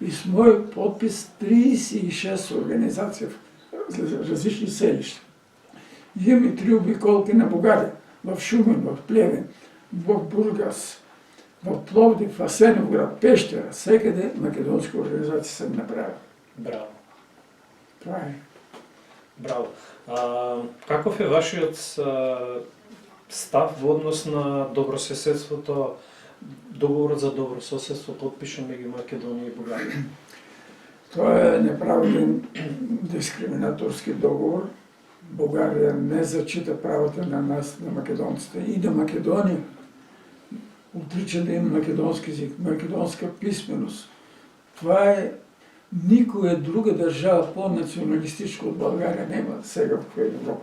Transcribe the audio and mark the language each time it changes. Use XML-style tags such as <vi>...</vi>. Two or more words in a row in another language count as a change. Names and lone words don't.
<bg>и с мой подпис 36 организации в различни селища. Имам и 3 обиколки на Бугария. В Шумен, в Плевен, в Бургас, в Пловдив, в Асеновград, Пещера, всекъде македонска организация съм направил. Браво. Това е. Браво.</bg> <mk>Каков е вашиот став во однос на добрососедството, договорот за добрососедство подпишан меѓу Македонија и Бугарија?</mk> <bg>Това е неправилен дискриминаторски договор. България не зачита правата на нас, на македонците и на Македония. Отрича да има македонски език, македонска писменост. Това е никоя друга държава по-националистичка от България няма сега в Европа.</bg>